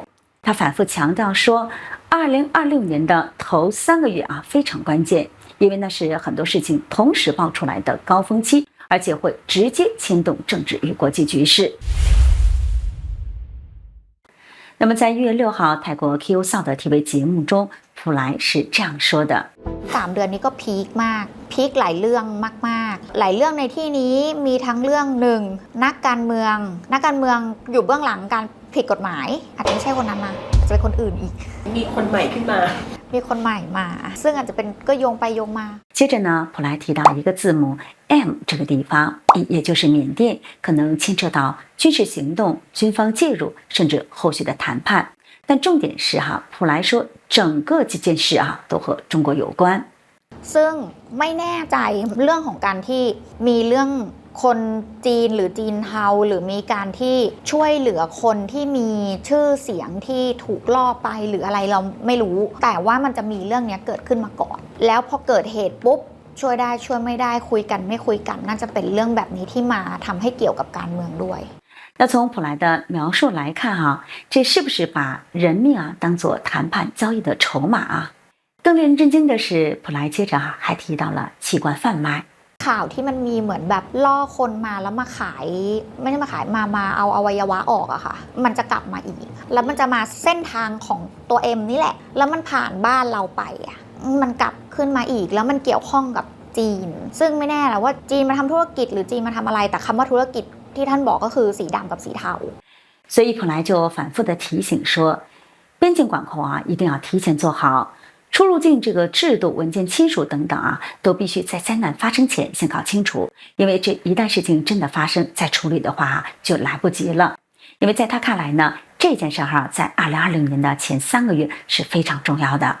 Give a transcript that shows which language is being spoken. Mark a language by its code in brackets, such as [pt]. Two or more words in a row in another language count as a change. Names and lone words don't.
[zh] 他反复强调说2026年的头3个月非常关键，因为那是很多事情同时爆出来的高峰期，而且会直接牵动政治与国际局势。那么在1月6号泰国 Q-Sound 的 TV 节目中，普莱是这样说的 [th] 3 เดือนนี้ก็พีคมากพีคหลายเรื่องมากๆหลายเรื่องในที่นี้มีทั้งเรื่อง1นักการเมืองอยู่เบื้องหลังการผิดกฎหมายอาจจะไม่ใช่คนนั้นนะอาจจะเป็นคนอื่นอีก มีคนใหม่ขึ้นมา มีคนใหม่มาซึ่งอาจจะเป็นก็โยงไปโยงมา [zh] 接着呢普莱提到一个字母 M 这个地方，也就是缅甸，可能牵扯到军事行动、军方介入，甚至后续的谈判。但重点是普莱说整个这件事都和中国有关。 [th] ซึ่งไม่แน่ใจเรื่องของการที่มีเรื่องคนจีนหรือจีนเทาหรือมีการที่ช่วยเหลือคนที่มีชื่อเสียงที่ถูกล่อไปหรืออะไรเราไม่รู้แต่ว่ามันจะมีเรื่องนี้เกิดขึ้นมาก่อนแล้วพอเกิดเหตุปุ๊บช่วยได้ช่วยไม่ได้คุยกันไม่คุยกันน่าจะเป็นเรื่องแบบนี้ที่มาทำให้เกี่ยวกับการเมืองด้วย [zh] 那从普莱的描述来看这是不是把人命当作谈判交易的筹码更令人震惊的是普莱接着还提到了器官贩卖 [th] ข่าวที่มันมีเหมือนแบบล่อคนมาแล้วมาขายไม่ได้มาขายมาเอาอวัยวะออกค่ะมันจะกลับมาอีกแล้วมันจะมาเส้นทางของตัวเอ็มนี่แหละแล้วมันผ่านบ้านเราไปมันกลับขึ้นมาอีกแล้วมันเกี่ยวข้องกับจีนซึ่งไม่แน่แหละว่าจีนมาทำธุรกิจหรือจีนมาทำอะไรแต่คำว่าธุรกิจที่ท่านบอกก็คือสีดำกับสีเทา [zh] 所以普莱就反复的提醒说边境管控一定要提前做好出入境这个制度、文件签署等等都必须在灾难发生前先搞清楚，因为这一旦事情真的发生，再处理的话就来不及了。因为在他看来呢，这件事在2020年的前3个月是非常重要的。